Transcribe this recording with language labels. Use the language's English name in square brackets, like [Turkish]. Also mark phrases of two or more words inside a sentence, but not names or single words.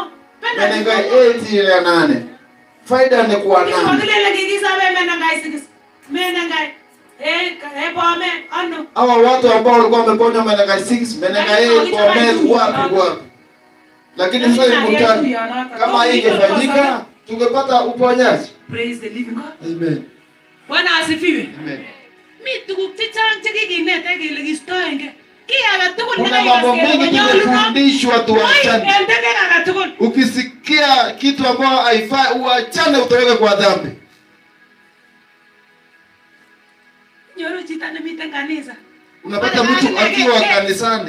[Swahili] Menengai 8 ya 8. Faida ni kwa nani? Kwa kile kikisa menengai 6. [Kalenjin] Menengai pome ano. [Swahili] Hawa watu ambao walikuwa wameponywa menengai 6, menengai 8 pome wapi. Lakini sasa mkutano kama hii ingefanyika tungepata uponyaji. [English] Praise the living God. Amen. [Swahili] Bwana asifiwe. [English] Amen. [Kalenjin] Mimi tukuk chechang chekikinete kele kistoenge. [Swahili] Kuna mambo mengi tumefundishwa tuachane. Ukisikia kitu ambacho haifai uachane utaweka kwa dhambi. [Kalenjin] Nyoro chitane miten kanisa. [Swahili] Unapata mtu akiwa kanisani.